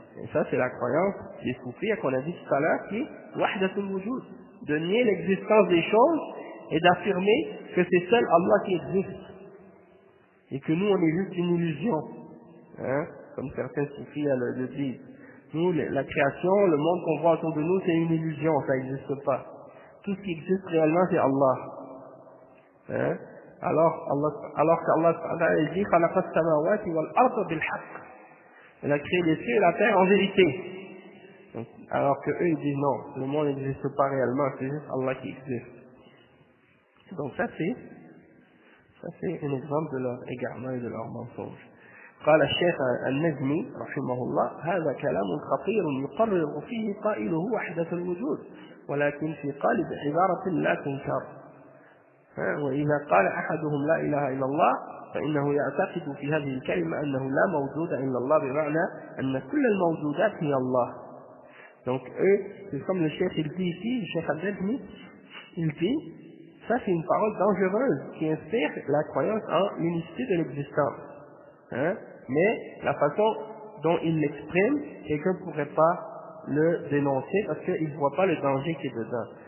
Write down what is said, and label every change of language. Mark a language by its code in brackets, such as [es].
[fr] Et ça c'est la croyance des soufis qu'on a dit tout à l'heure, qui est wahdatul wujud, de nier l'existence des choses et d'affirmer que c'est seul Allah qui existe et que nous on est juste une illusion, hein, comme certains soufis le disent. Nous, la création, le monde qu'on voit autour de nous, c'est une illusion, ça n'existe pas. Tout ce qui existe réellement, c'est Allah. Hein? Alors qu'Allah dit [ar] خَلَقَ السَّمَاوَاتِ وَالْأَرْضَ بِالْحَقِّ. [fr] Il a créé les cieux et la terre en vérité. Donc, alors que eux ils disent non, le monde n'existe pas réellement, c'est juste Allah qui existe. Donc ça c'est un exemple de leur égarement et de leur mensonge. [ar] قال الشيخ النجمي رحمه الله هذا كلام خطير يقرر فيه قائله وحدة الوجود ولكن في قالب عبارة لا تنكر. وإذا قال أحدهم لا إله إلا الله فإنه يعتقد في هذه الكلمة أنه لا موجود إلا الله بمعنى أن كل الموجودات هي الله. [fr] Donc eux, c'est comme le chef il dit ici, le chef Al-Najmi, il dit, ça c'est une parole dangereuse qui inspire la croyance en l'unicité de l'existence. Hein? Mais la façon dont il l'exprime, quelqu'un ne pourrait pas le dénoncer parce qu'il ne voit pas le danger qui est dedans.